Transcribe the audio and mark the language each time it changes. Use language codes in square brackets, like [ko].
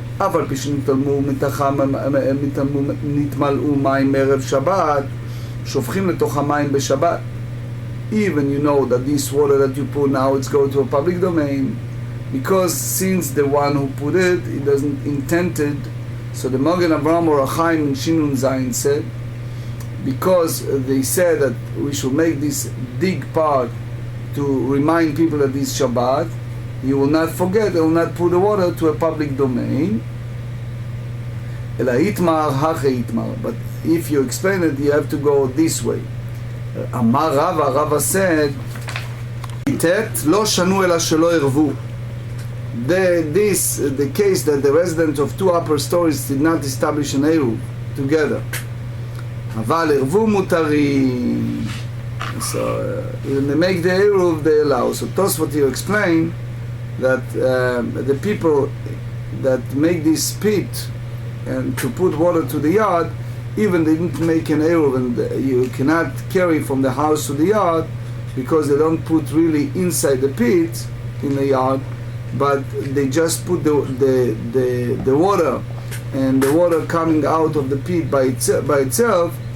[he] אף על פי שנתמלאו מים ערב שבת, שופכים לתוך המים בשבת. [en] Even you know that this water that you put now, it's going to a public domain, because since the one who put it, he doesn't intend it. So the Magen Avraham or Achaim in Shinun Zayin said, because they said that we should make this dig part to remind people that this Shabbat, you will not forget, you will not put the water to a public domain. But if you explain it, you have to go this way. Amar Rava said, [he] לא שנו אלא שלא ערבו. [en] The case that the residents of two upper stories did not establish an Eruv together. [he] אבל ערבו מותרים. [en] So when they make the Eruv, they allow. So Tosfot here explain that the people that make this pit and to put water to the yard, even they didn't make an Eruv, and you cannot carry from the house to the yard because they don't put really inside the pit in the yard, but they just put the water, and the water coming out of the pit by itself.